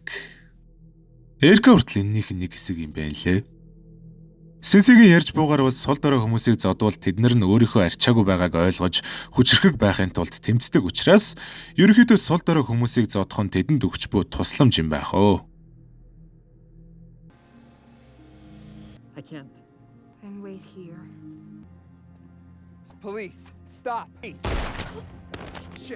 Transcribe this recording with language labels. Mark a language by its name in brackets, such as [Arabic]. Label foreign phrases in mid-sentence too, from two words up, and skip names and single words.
[Mongolian] Эрка хүртэл энэнийх нь нэг хэсэг юм байна лээ. Сэнсэгийн ярьж буугаар бол сул дорой хүмүүсийг зодвол тэднэр нь өөрийнхөө арчаагүй байгааг ойлгож хүчрхэг байхын тулд тэмцдэг учраас ерөнхийдөө сул дорой хүмүүсийг зодох нь тэдэнд өгч буй тусламж юм байх оо. [English] I can't. Then wait here. Police, stop. Please. Shit.